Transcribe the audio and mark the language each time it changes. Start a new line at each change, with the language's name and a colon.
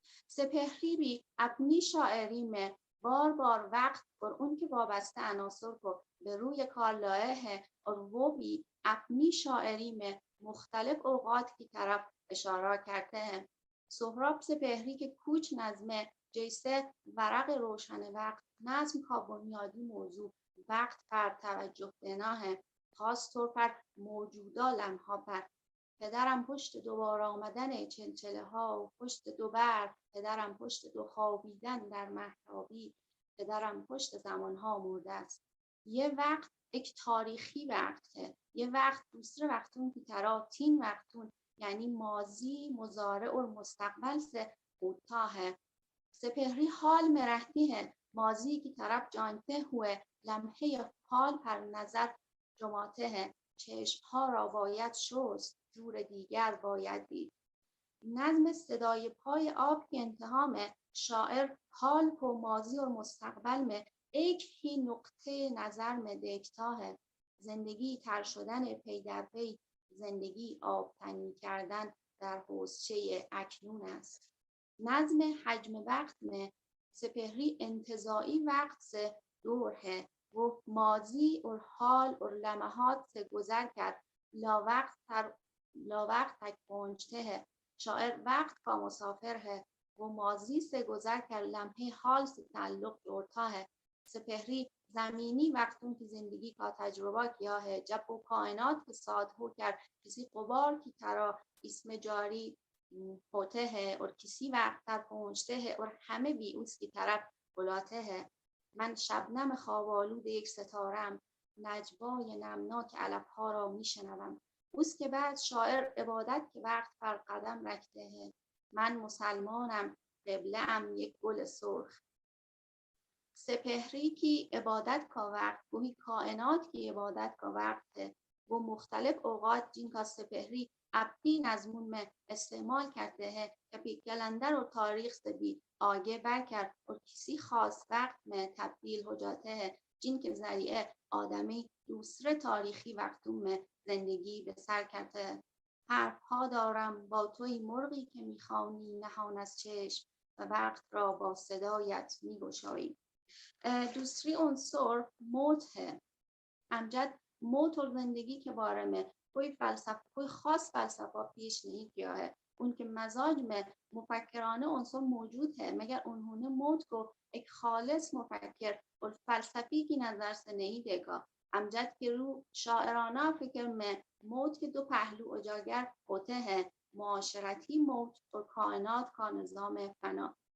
Urdu: سپہری بھی اپنی شاعری میں بار بار وقت اور ان کے وابستہ عناصر کو به روی کار لائے ہیں، اور وہ بھی اپنی شاعری میں مختلف اوقات کی طرف اشارہ کرتے ہیں. سهراب سپہری کے کچھ نظمیں جیسے ورق روشن وقت، نظم کا بنیادی موضوع وقت پر توجه دینا ہے، خاص طور پر موجودہ لمحہ پر.
Persian: پدرم پشت دوبار آمدن چلچله ها و پشت دو برق، پدرم پشت دو خوابیدن در مهتابی، پدرم پشت زمانها مرده است.
Urdu: یہ وقت ایک تاریخی وقت ہے. یہ وقت دوسرے وقتوں کی طرح 3 وقتوں یعنی ماضی، مضارع اور مستقبل سے ہوتا ہے. سپہری حال میں رہتی ہے، ماضی کی طرف جانتے ہوئے لمحه حال پر نظر جماتے ہیں.
Persian: چشمها را باید شست، جور دیگر باید دید.
Urdu: نظم صدای پای آب کے انتہا میں شاعر حال کو ماضی اور مستقبل میں ایک ہی نقطه نظر میں دیکھتا ہے.
Persian: زندگی تر شدن پی در پی، زندگی آبتنی کردن در حوضچه اکنون است.
Urdu: نظم حجم وقت میں سپہری انتزاعی وقت سے دور ہے. وہ ماضی اور حال اور لمحات سے گزر کر لاوقت تک پہنچتے ہیں. شاعر وقت کا مسافر ہے. وہ ماضی سے گزر کر لمحے حال سے تعلق جوڑتا ہے. سپہری زمینی وقتوں کی زندگی کا تجربہ کیا ہے، جب وہ کائنات کے ساتھ ہو کر کسی غبار کی طرح اس میں جاری ہوتے ہیں اور کسی وقت تک پہنچتے ہیں اور ہمیں بھی اس کی طرف بلاتے ہیں.
Persian: من شبنم خواب آلود یک ستاره‌ام، نجوای نمناک علفها را میشنوم.
Urdu: اس کے بعد شاعر عبادت کے وقت پر قدم رکھتے ہیں.
Persian: من مسلمانم، قبله‌ام یک گل سرخ.
Urdu: سپہری کی عبادت کا وقت وہی کائنات کی عبادت کا وقت ہے. وہ مختلف اوقات جن کا سپہری اپنی نظمون میں استعمال کرتے ہیں کبھی کلندر اور تاریخ سے بھی آگے بڑھ کر اور کسی خاص وقت میں تبدیل ہو جاتے ہیں، جن کے ذریعے آدمی دوسرے تاریخی وقتوں میں زندگی بسر کرتے ہیں.
Persian: حرفها دارم با توی مرغی که میخوانی نهان از چشم و وقت را با صدایت میگشایی.
Urdu: دوسری عنصر موت ہے.
Persian: امجد
Urdu: موت اور زندگی کے بارے میں کوئی خاص فلسفہ پیش نہیں کیا ہے. ان کے مزاج میں مفکرانه عنصر موجود ہے مگر انہوں نے موت کو ایک خالص مفکر اور فلسفی کی نظر سے نہیں دیکھا. امجد کے روح شاعرانہ فکر میں موت کے دو پہلو اجاگر ہوتے ہیں، معاشرتی موت اور کائنات کا نظام فنا.